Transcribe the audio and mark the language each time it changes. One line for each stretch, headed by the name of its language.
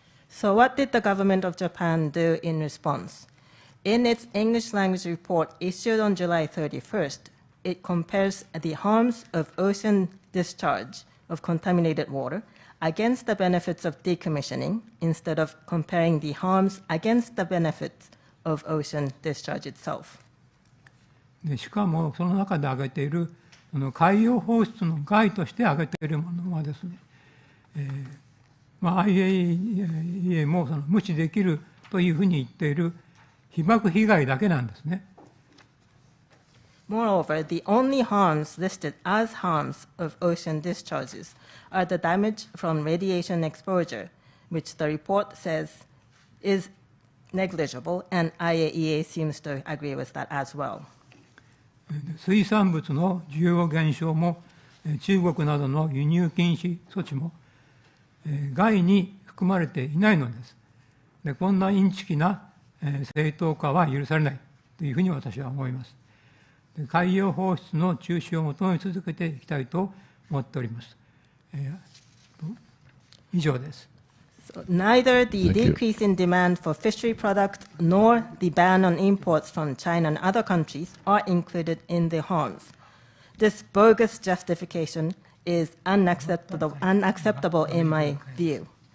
English: So what did the government of Japan do in response? In its English language report issued on July 31st, it compares the harms of ocean discharge of contaminated water against the benefits of decommissioning instead of comparing the harms against the benefits of ocean discharge itself.
Japanese: でしかもその中で挙げている海洋放出の害として挙げているものはですね、IAEA もその無視できるというふうに言っている被爆被害だけなんですね。
English: Moreover, the only harms listed as harms of ocean discharges are the damage from radiation exposure, which the report says is negligible, and IAEA seems to agree with that as well.
Japanese: 水産物の需要減少も中国などの輸入禁止措置も外に含まれていないのです。でこんなインチキな正当化は許されないというふうに私は思います。海洋放出の中止を求め続けていきたいと思っております。以上です。
English: So neither the Thank you. decrease in demand for fishery products nor the ban on imports from China and other countries are included in the harms. This bogus justification is unacceptable in my view.